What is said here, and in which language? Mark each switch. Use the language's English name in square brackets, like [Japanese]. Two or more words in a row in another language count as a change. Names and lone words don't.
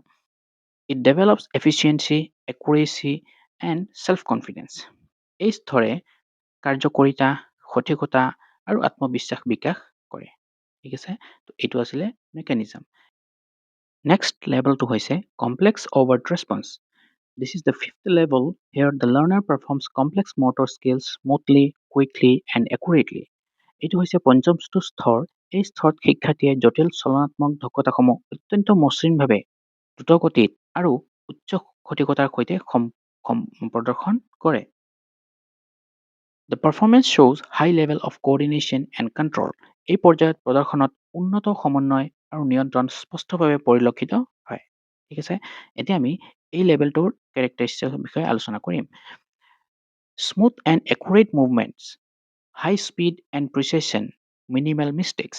[English] It develops efficiency, accuracy and self confidence. [Assamese] এই স্তৰে কাৰ্যকৰিতা, সঠিকতা আৰু আত্মবিশ্বাস বিকাশ কৰে। ঠিক আছে, তো এইটো আছিলে মেকানিজম। [English] Next levelটো হৈছে complex overt response। This is the fifth level. Here the learner performs complex motor skills smoothly, quickly and accurately. [Assamese] এইটো হৈছে পঞ্চমটো স্তৰ। এই স্তৰত শিক্ষাৰ্থীয়ে জটিল চলনাত্মক দক্ষতাসমূহ অত্যন্ত মসৃণভাৱে, দ্ৰুতগতিত আৰু উচ্চ সঠিকতাৰ সৈতে প্ৰদৰ্শন কৰে। [English] The performance shows high level of coordination and control. [Assamese] এই পৰ্যায়ত প্ৰদৰ্শনত উন্নত সমন্বয় আৰু নিয়ন্ত্ৰণ স্পষ্টভাৱে পৰিলক্ষিত হয়। ঠিক আছে, এতিয়া আমি এই লেভেলটোৰ কেৰেক্টাৰিষ্টিক্সৰ বিষয়ে আলোচনা কৰিম। [English] Smooth and accurate movements, high speed and precision, minimal mistakes.